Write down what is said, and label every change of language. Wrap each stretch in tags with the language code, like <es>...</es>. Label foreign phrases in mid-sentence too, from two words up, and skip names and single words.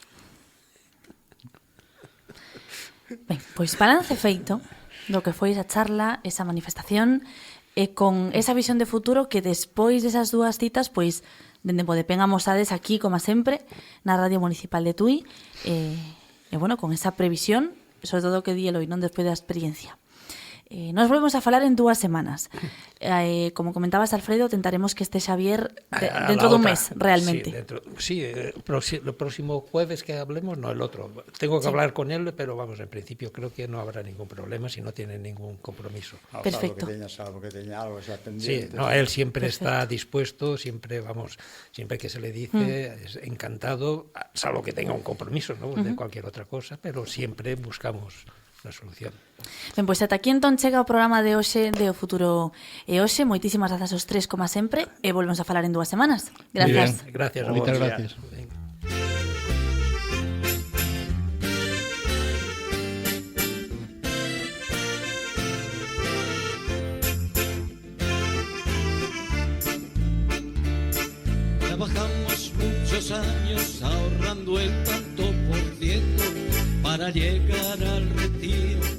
<gl>Ben, pois balance feito do que foi esa charla, esa manifestación, e con esa visión de futuro que despois desas dúas citas, pois, dende Podepén amosades aquí, como sempre, na Radio Municipal de Tui, e bueno, con esa previsión, sobre todo que di Eloi, non despois da experiencia. Nos volvemos a falar en 2 semanas. Como comentabas, Alfredo, tentaremos que este Xavier dentro dun mes, realmente.</gl> <es>Sí, el próximo jueves que hablemos, no el otro. Tengo que hablar con él, pero vamos, en principio creo que no habrá ningún problema si no tiene ningún compromiso. Perfecto.</es> <gl>Salvo que teña algo xa pendiente.</gl> <es>Sí, no, él siempre está dispuesto, siempre que se le dice, es encantado, salvo que tenga un compromiso, ¿no? De cualquier otra cosa, pero siempre buscamos na solución.</es> <gl>Ben, pois ata aquí entón chega o programa de hoxe de O Futuro e Hoxe. Moitísimas grazas aos tres, como sempre, e volvemos a falar en 2 semanas.</gl> <es>Gracias. Gracias.</es> <gl>Moitas gracias.</gl> <es>Trabajamos muchos años ahorrando el tanto por ciento para llegar al retiro.</es>